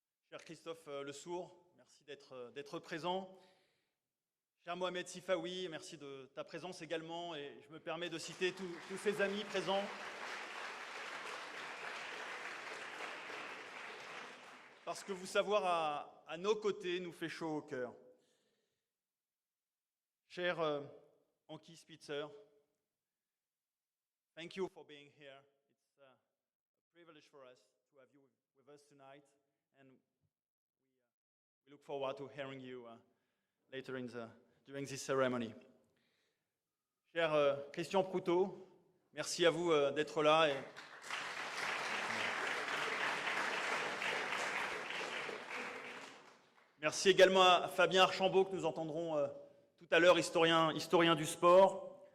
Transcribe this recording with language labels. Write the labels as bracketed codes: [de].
[fr] Cher Christophe Lesourd, merci d'être présent. Cher Mohamed Sifawi, merci de ta présence également, et je me permets de citer tous ces amis présents. Parce que vous savoir à nos côtés nous fait chaud au cœur. [en] Cher Anki Spitzer, thank you for being here. It's privilege for us to have you with us tonight, and we look forward to hearing you later during this ceremony. [fr] Cher Christian Proutot, merci à vous d'être là. Merci également à Fabien Archambault, que nous entendrons tout à l'heure, historien du sport.